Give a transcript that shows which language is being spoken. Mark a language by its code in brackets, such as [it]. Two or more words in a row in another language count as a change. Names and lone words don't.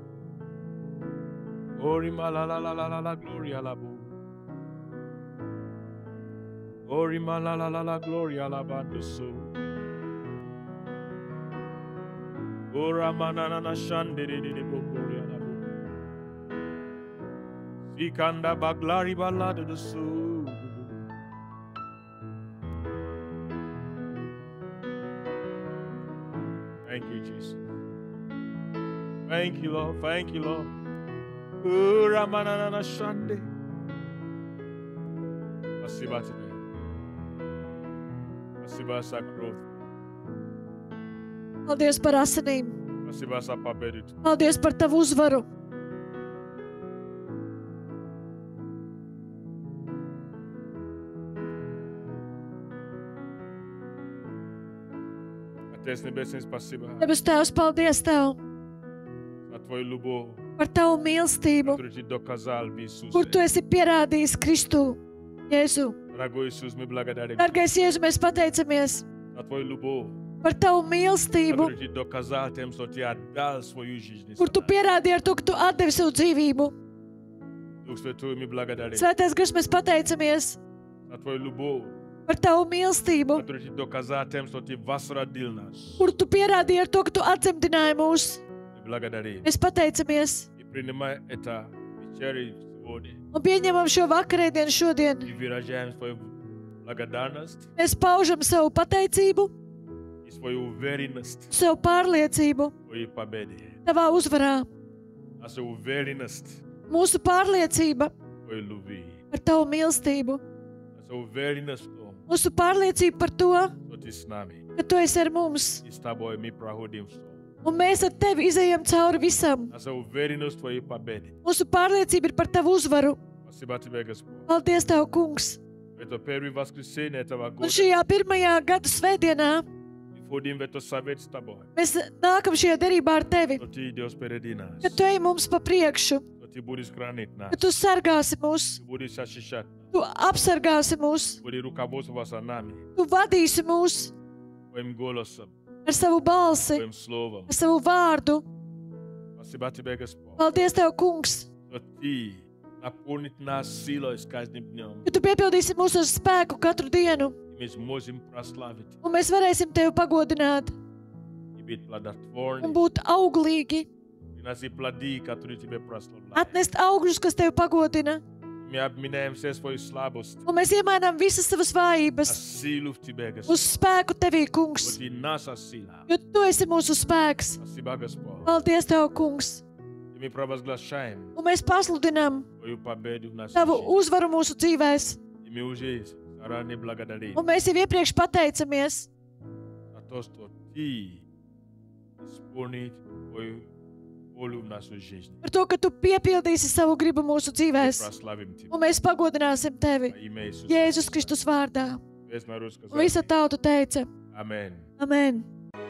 [en] Ori malala la la la la gloria la bu. Ori malala la la gloria la banduso. Ora manana na shandere de bu gloria la bu. Sikanda baglari balada de su. Thank you, Jesus. Thank you, Lord. Thank you, Lord. Ramanana Shande. [ru] Спасибо тебе. Спасибо за кровь. [lv] Paldies par asinīm. [ru] Спасибо за победу. [lv] Paldies par Tavu uzvaru. [ru] Отец Небесный, спасибо [lv] Debes Tēvs, paldies Tev [ru] за Твою любовь, [lv] par Tavu mīlestību, [ru] которую Ты доказал в Иисусе. [lv] kur Tu esi pierādījis Kristu, Jēzu. [ru] Дорогой Иисус, мы благодарим [lv] Dargais Jēzu, mēs pateicamies [ru] за Твою любовь, [lv] par Tavu mīlestību, [ru] которую Ты доказал тем, что Ты отдал свою жизнь. [lv] kur Tu pierādīji ar to, ka Tu atdevi savu dzīvību. [ru] Дух Святой, мы благодарим [lv] Svētais Gars, mēs pateicamies [ru] за Твою любовь, [lv] par Tavu mīlestību, [ru] которую Ты доказал тем, что Ты возродил нас. [lv] kur Tu pierādīji ar to, ka Tu atdzemdināji mūs. [ru] Мы благодарим. [lv] Mēs pateicamies [ru] И принимай это вечерю сегодня. [lv] un pieņemam šo vakarēdienu šodien. [ru] И выражаем свою благодарность [lv] Mēs paužam savu pateicību, [ru] и свою уверенность [lv] savu pārliecību [ru] в Твоей победе. [lv] Tavā uzvarā. [ru] Нашу уверенность [lv] Mūsu pārliecība [ru] в Твоей любви. [lv] par Tavu mīlestību. [ru] Нашу уверенность в том, [lv] Mūsu pārliecība par to, [ru] что Ты с нами. [lv] ka Tu esi ar mums. [ru] И с Тобой мы проходим все. [lv] Un mēs ar Tevi izējām cauri visam. [ru] Наша уверенность в Твоей победе. [lv] Mūsu pārliecība ir par Tavu uzvaru. [ru] Спасибо Тебе, Господь. [lv] Paldies, Tev, Kungs! [ru] Это первое воскресенье этого [lv] Un [ru] года. [lv] šajā pirmajā gada svētdienā [ru] Мы входим в это совет с Тобой. [lv] mēs nākam šajā derībā ar Tevi, [ru] Что Ты идешь впереди нас. [lv] ka Tu ej mums pa priekšu, [ru] Что Ты будешь хранить нас. [lv] ka Tu sargāsi mūs, [ru] Ты будешь защищать нас. [lv] Tu apsargāsi mūs, [ru] Будешь руководствовать за нами. [lv] Tu vadīsi mūs [ru] Твоим голосом, [lv] ar savu balsi, [ru] Твоим словом. [lv] ar savu vārdu. [ru] Спасибо Тебе, Господь. [lv] Paldies, Tev, Kungs, [ru] Что Ты наполнит нас силой с каждым днем. [lv] ka Tu piepildīsi mūs ar spēku katru dienu, [ru] И мы сможем прославить [lv] un mēs varēsim Tevi pagodināt [ru] и быть [lv] un [ru] плодотворными. [lv] būt auglīgi, [ru] Приносить плоды, которые Тебе прославляют. [lv] atnest augļus, kas Tevi pagodina, [ru] Мы обменяем все свои слабости [lv] un mēs iemainām visas savas [ru] на [lv] vājības [ru] силу в Тебе, [lv] uz [ru] Господь. [lv] spēku Tevī, Kungs, [ru] Вот Ты наша сила. [lv] jo Tu esi mūsu spēks. [ru] Спасибо, Господь. [lv] Paldies, Tev, Kungs, [ru] И мы провозглашаем [lv] un mēs pasludinām [ru] Твою победу в нашей [lv] Tavu [ru] жизни. [lv] uzvaru mūsu dzīvēs, [ru] И мы уже заранее благодарим [lv] un mēs jau iepriekš pateicamies [ru] за то, что Ты исполнит Твою волю в нашей жизни. [lv] par to, ka Tu piepildīsi savu gribu mūsu [ru] Мы [lv] dzīvēs, [ru] прославим Тебя. [lv] un mēs pagodināsim Tevi [ru] Во имя Иисуса. [lv] Jēzus Kristus vārdā. [ru] Весь народ [lv] Un visa [ru] сказал. [lv] tauta teica: [ru] Аминь. [lv] Amen!